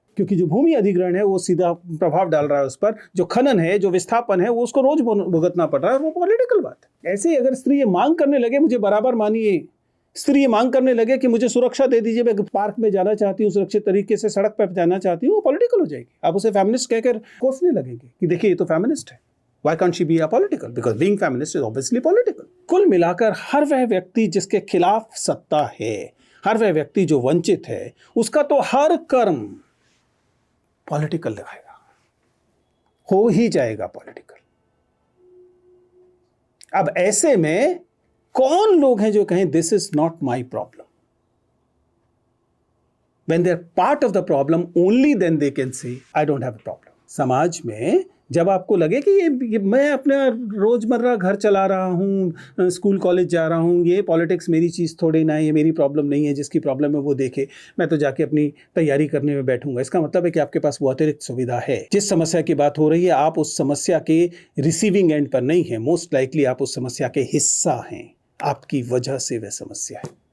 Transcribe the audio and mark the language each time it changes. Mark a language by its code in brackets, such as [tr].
[hi] क्योंकि जो भूमि अधिग्रहण है वो सीधा प्रभाव डाल रहा है उस पर, जो खनन है, जो विस्थापन है, वो उसको रोज भुगतना पड़ रहा है, वो पॉलिटिकल बात है। ऐसे ही अगर स्त्री ये मांग करने लगे मुझे बराबर मानिए, स्त्री ये मांग करने लगे कि मुझे सुरक्षा दे दीजिए, मैं पार्क में जाना चाहती हूँ, सुरक्षित तरीके से सड़क पर जाना चाहती हूँ, वो पॉलिटिकल हो जाएगी। आप उसे फेमिनिस्ट कहकर कोसने लगेंगे कि देखिए ये तो फेमिनिस्ट है। [en] Why can't she be apolitical? Because being feminist is obviously political. [hi] कुल मिलाकर हर वह व्यक्ति जिसके खिलाफ सत्ता है, हर वह व्यक्ति जो वंचित है, उसका तो हर कर्म पॉलिटिकल दिखाएगा, हो ही जाएगा पॉलिटिकल। अब ऐसे में कौन लोग हैं जो कहें [en] This is not my problem? When they are part of the problem, only then they can say I don't have a problem. [hi] समाज में जब आपको लगे कि ये मैं अपना रोजमर्रा घर चला रहा हूँ, स्कूल कॉलेज जा रहा हूँ, ये पॉलिटिक्स मेरी चीज़ थोड़ी ना है, ये मेरी प्रॉब्लम नहीं है, जिसकी प्रॉब्लम है वो देखे, मैं तो जाके अपनी तैयारी करने में बैठूंगा। इसका मतलब है कि आपके पास वो अतिरिक्त सुविधा है। जिस समस्या की बात हो रही है आप उस समस्या के रिसीविंग एंड पर नहीं है, मोस्ट लाइकली आप उस समस्या के हिस्सा हैं, आपकी वजह से वह समस्या है।